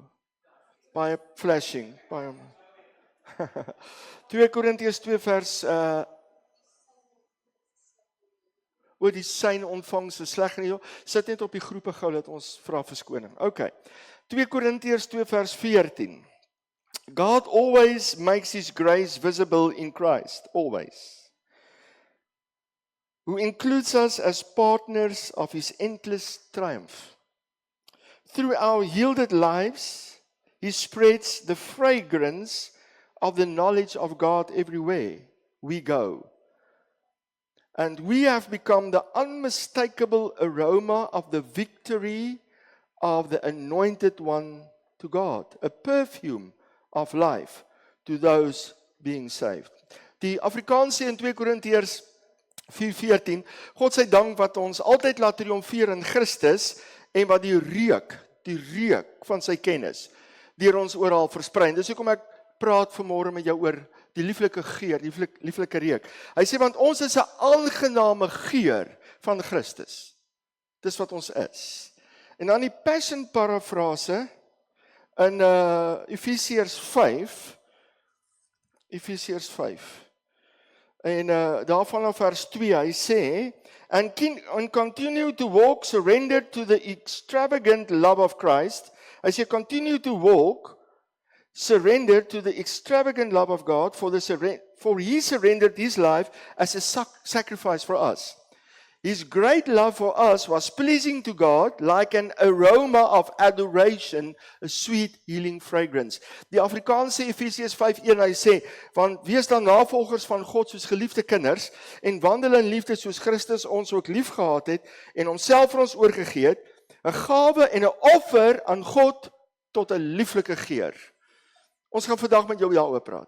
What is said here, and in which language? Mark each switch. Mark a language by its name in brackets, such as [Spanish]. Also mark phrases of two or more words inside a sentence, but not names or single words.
[Afrikaans] Baie flashing, baie. 2 Korintiërs 2 vers oor die sein ontvangs is sleg nie. Sit net op die groepe gou dat ons vra verskoning. Okay. 2 Korintiërs 2 vers 14. [English] God always makes his grace visible in Christ, always. Who includes us as partners of his endless triumph. Through our yielded lives, he spreads the fragrance of the knowledge of God everywhere we go. And we have become the unmistakable aroma of the victory of the anointed one to God, a perfume of life to those being saved. [Afrikaans] Die Afrikaanse in 2 Korintiërs 4:14, God sy dank wat ons altyd laat triomfeer in Christus en wat die reuk van sy kennis deur ons oral versprei. Dis hoekom ek praat vanmôre met jou oor die lieflike geur, die lieflike reuk. Hy sê want ons is 'n aangename geur van Christus. Dis wat ons is. En dan die Passion parafrase in Efesiërs 5. En daarvan af vers 2, hy sê, [English] and continue to walk surrendered to the extravagant love of Christ. [Afrikaans] Hy sê, [English] continue to walk surrendered to the extravagant love of God, for he surrendered his life as a sacrifice for us. His great love for us was pleasing to God, like an aroma of adoration, a sweet healing fragrance. [Afrikaans] Die Afrikaanse Efesiërs 5:1, hy sê, want wees dan navolgers van God soos geliefde kinders, en wandel in liefde soos Christus ons ook lief gehad het, en homself vir ons oorgegee het, 'n gawe en 'n offer aan God tot 'n lieflike geur. Ons gaan vandag met jou daaroor praat.